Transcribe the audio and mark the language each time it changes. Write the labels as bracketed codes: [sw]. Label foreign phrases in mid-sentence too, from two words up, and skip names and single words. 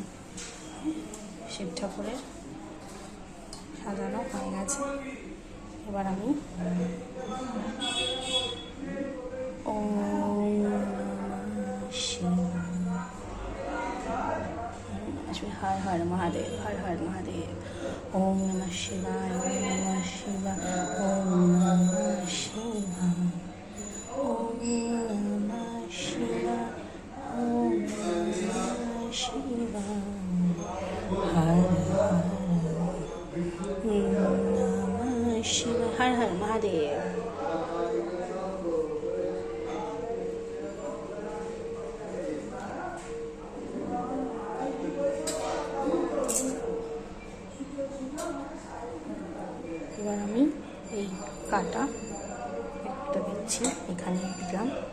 [bn] শিব ঠাকুরের সাজানো হয়ে গেছে। এবার আমি [sa] হর হর মহাদেব, হর হর মহাদেব। ওম নমঃ শিবায়, ওম নমঃ শিবায়, ওম নমঃ শিবায়, ওম নমঃ শিবায়, ওম নমঃ শিবায়, হর হর নমঃ শিবায়, হর হর মহাদেব। [bn] এবার আমি এই কাটা একটা দিচ্ছি, এখানে দিলাম।